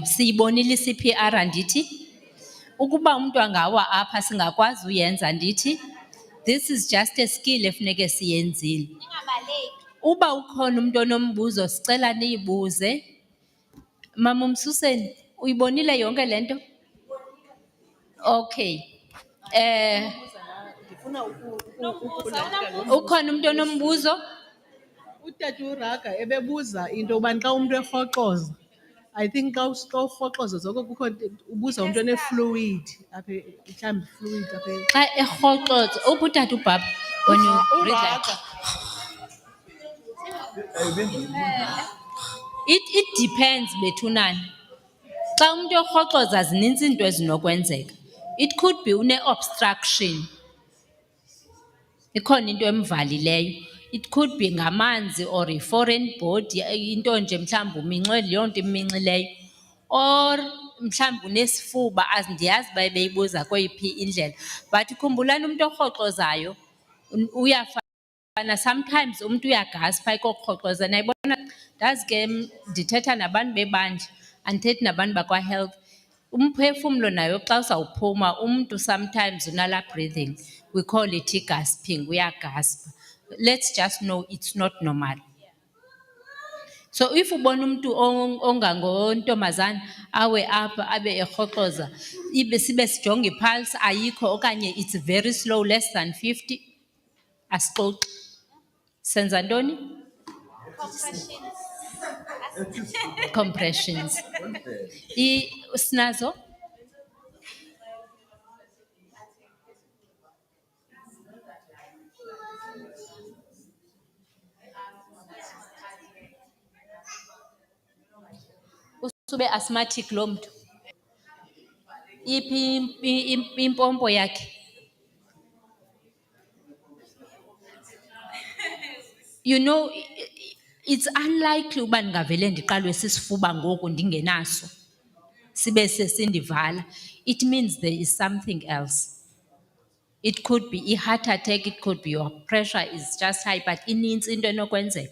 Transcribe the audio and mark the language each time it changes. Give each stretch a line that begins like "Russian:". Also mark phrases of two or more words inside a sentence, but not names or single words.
Xhosa: Siyibonile i-CPR andithi? Ukuba umuntu angawa apha singakwazi uyenza ndithi?
English: This is just a skill
Xhosa: efuneke siyenzile. Ningabaleki. Uba ukhona umuntu onombuzo sicela niyibuze. Mama Umsuseni, uyibonile yonke lento? Okay. Ndifuna Ukhona umuntu onombuzo? Utata uRaga ebebuza into yobana xa umntu erhoxoza,
English: I think
Xhosa: xa urhoxoza zoko kukho ubuza umntu one-fluid apha mhlawumbi fluid apha. Xa erhoxoza, ubutata ubhabha
English: when you breathe like. It depends bethunana.
Xhosa: Xa umuntu erhoxoza zinintsi into ezinokwenzeka.
English: It could be une-obstruction.
Xhosa: Ikhona into emvalileyo.
English: It could be ngamanzi or i-foreign body,
Xhosa: into nje mhlawumbi uminxwe leyo nto iminxileyo. Or mhlawumbi unesifuba, andiyazi uba beyibuza kweyiphi indlela. But khumbulani umuntu orhoxozayo uyafana, sometimes umuntu uyagaspa ekorhoxoza. Nayibona, ndazi ke ndithetha nabantu bebandla, andithethi nabantu bakwa-health. Umphefumlo nayo xa uzawuphuma umuntu sometimes unala breathing,
English: we call it gasping,
Xhosa: uyagaspa.
English: Let's just know it's not normal. So if
Xhosa: ubona umuntu ongangontombazana awe apha abe erhoxoza, ibe sibe sijonga ipulse ayikho okanye
English: it's very slow, less than 50,
Xhosa: asixoxi. Senza ntoni? Compressions. Sinazo? Usube asthmatic lo mntu. Iphi impompo yakhe?
English: You know, it's unlikely
Xhosa: uba ndingavele ndiqalwe sisifuba ngoku ndingenaso. Sibe sesindivala.
English: It means there is something else. It could be a heart attack, it could be your pressure is just high, but
Xhosa: inintsi into enokwenzeka.